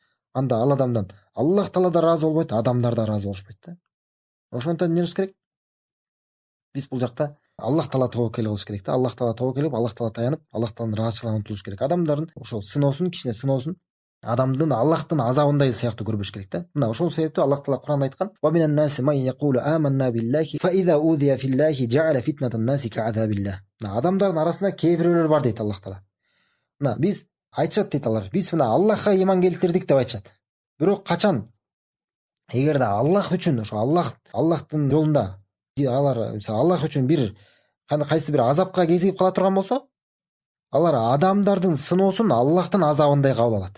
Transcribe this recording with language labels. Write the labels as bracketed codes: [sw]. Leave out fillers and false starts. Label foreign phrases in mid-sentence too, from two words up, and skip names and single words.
[ky] Анда ал адамдан Аллах Таала да ыраазы болбойт, адамдар да ыраазы болушпайт да. Ошондуктан эмне кылыш керек? Биз бул жакта Аллах Таала тобокел кылыш керек да. Аллах Таала тобокел кылып, Аллах Таала таянып, Аллах Тааланын ыраазычылыгына умтулуш керек. Адамдардын ошол сыноосун, кичине сыноосун адамдын Аллахтын азабындай сыяктуу көрбөш керек да. Мына ошол себептен Аллах Таала Кур'анда айткан: [ar] "ومن الناس من يقول آمنا بالله فإذا أوذي في الله جعل فتنة الناس كعذاب الله." [ky] Адамдардын арасында кээ бирөөлөр бар дейт Аллах Таала. Мына биз айтышат дейт алар. Биз мына Аллахка ыйман келтирдик деп айтышат. Бирок качан эгерде Аллах үчүн, ошо Аллахтын жолунда алар мисалы Аллах үчүн бир кайсы бир азапка кезигип кала турган болсо, алар адамдардын сыноосун Аллахтын азабындай кабыл алат.